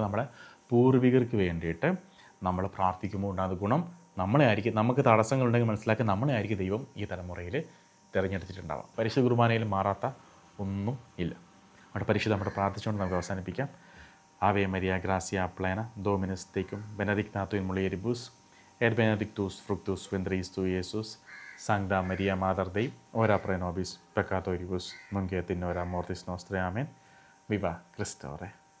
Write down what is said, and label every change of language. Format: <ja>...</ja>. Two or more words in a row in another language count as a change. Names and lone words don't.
<ml>നമ്മുടെ പൂർവികർക്ക് വേണ്ടിയിട്ട് നമ്മൾ പ്രാർത്ഥിക്കുമ്പോൾ ഉണ്ടാകുന്ന ഗുണം നമ്മളെ ആയിരിക്കും. നമുക്ക് തടസ്സങ്ങളുണ്ടെങ്കിൽ മനസ്സിലാക്കി നമ്മളെ ആയിരിക്കും ദൈവം ഈ തലമുറയിൽ തിരഞ്ഞെടുത്തിട്ടുണ്ടാവാം. പരിശുദ്ധ കുർബാനയിൽ മാറാത്ത ഒന്നും ഇല്ല. അവിടെ പരിശുദ്ധ നമ്മുടെ പ്രാർത്ഥിച്ചുകൊണ്ട് നമുക്ക് അവസാനിപ്പിക്കാം.</ml> <la>Ave Maria gratia plena Dominus tecum benedicta tu in mulieribus et benedictus fructus ventris tui, Iesus. Sancta Maria Mater Dei, ora pro nobis peccatoribus, nunc et in hora mortis nostrae. Amen. Viva Christe.</la>